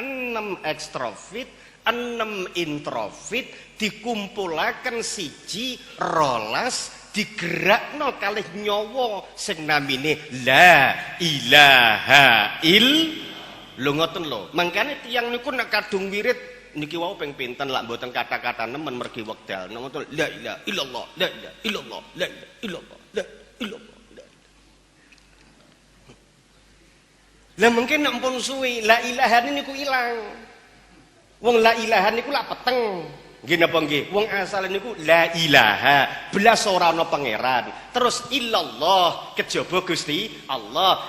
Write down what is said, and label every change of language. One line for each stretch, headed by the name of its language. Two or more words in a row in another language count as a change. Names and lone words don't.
Javanese: 6 ekstrofit 6 introfit dikumpulaken siji rolas digerakno kalih nyawa sing namine
Arabic: لا إله
Javanese: lho ngoten lho. Mangkane tiyang niku nek kadung wirid niki wau ping pinten lak mboten kata-kata nemen mergi wekdal ngoten
Arabic: لا إله إلا الله لا إله إلا الله لا إله إلا الله لا إلا الله.
Javanese: Lah mungkin nek pun suwi
Arabic: لا إله
Javanese: niku ilang. Wong
Arabic: لا إله
Javanese: niku lak peteng. Nggih napa nggih? Wong asal niku
Arabic: لا إله,
Javanese: belas ora ana pangeran. Terus illallah kejaba Gusti Allah.